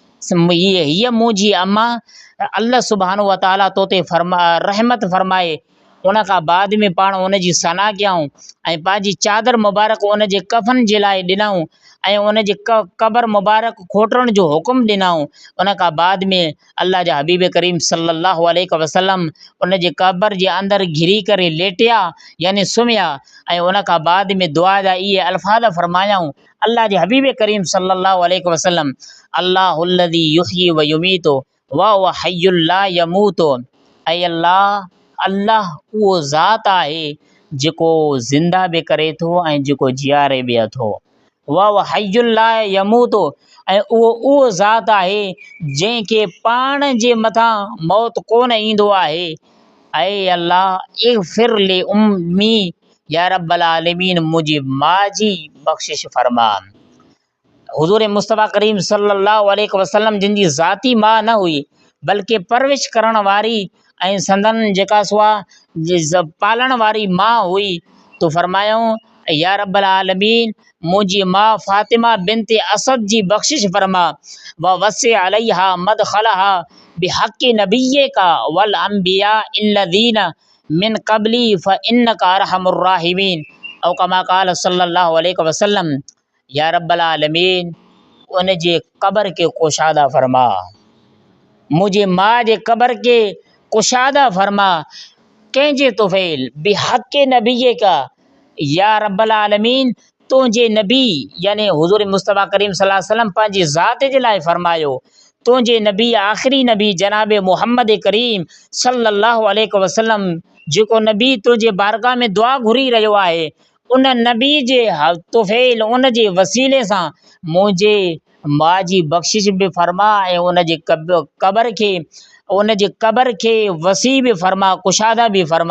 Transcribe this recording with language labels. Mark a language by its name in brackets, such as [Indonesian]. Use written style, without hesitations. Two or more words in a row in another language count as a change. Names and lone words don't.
[Sindhi] हीअ मुंहिंजी अम्मा [Arabic] الله سبحانه وتعالى [Sindhi] तो ते रहमत फरमाए, उन खां बाद में पाण उन जी सना कयूं ऐं पंहिंजी चादर मुबारक उन जे कफ़न जे लाइ ॾिनऊं ऐं उन जे क़बर मुबारक खोटण जो हुकुम ॾिनऊं। उन खां बाद में अल्लाह जा हबीब करीम [Arabic] صلى الله عليه وسلم [Sindhi] उन जे क़बर जे अंदरि घिरी करे लेटिया यानी सुम्हिया ऐं उन खां बाद में दुआ जा इहे अल्फाज़ फरमायाऊं। अल्लाह जे हबीब करीम [Arabic] صلى الله عليه وسلم الله الذي يحيي ويميت وهو حي لا يموت, [Sindhi] ऐं अल्लाह उहो ज़ात आहे जेको ज़िंदा बि करे थो ऐं जेको जियारे बि थो। [Arabic] هو حي لا يموت, [Sindhi] ऐं उहो ज़ात आहे जंहिंखे पाण जे मथां मौत कोन ईंदो आहे। [Arabic] ऐं الله اغفر لأمي يا رب العالمين, [Sindhi] मुंहिंजी माउ जी बख़्शिश फरमा। हुज़ूर मुस्तफ़ा करीम [Arabic] صلى الله عليه وسلم [Sindhi] जिन जी ज़ाती माउ न हुई बल्कि परवरिश करण वारी ऐं संदन जेका सो आहे पालण वारी माउ हुई, तो फरमायूं [Arabic] يا رب العالمين [Sindhi] मुंहिंजी माउ फ़ातिमा बिनते असद जी बख़्शिश फरमा। [Arabic] ووسع عليها مدخلها بحق نبيك والأنبياء الذين من قبلي فإنك أرحم الراحمين، أو كما قال صلى الله عليه وسلم. يا رب العالمين [Sindhi] उन जे क़बर के कुशादा फरमा, मुंहिंजे माउ जे क़बर के कुशादा फरमा। कंहिंजे तुफ़ैल [Arabic] بحق نبيك، يا رب العالمين [Sindhi] तुंहिंजे नबी यानी हुज़ूर मुस्तफ़ा करीम [Arabic] صلى الله عليه وسلم [Sindhi] पंहिंजी ज़ात जे लाइ फरमायो, तुंहिंजे नबी आख़िरी नबी जनाब मुहम्मद करीम [Arabic] صلى الله عليه وسلم [Sindhi] जेको नबी तुंहिंजे बारगाह में दुआ घुरी रहियो आहे, उन नबी जे तुफ़ैल उन जे वसीले सां मुंहिंजे माउ जी बख़्शिश बि फरमा ऐं उन जे क़बर खे वसी बि फरमा, कुशादा बि फरमा।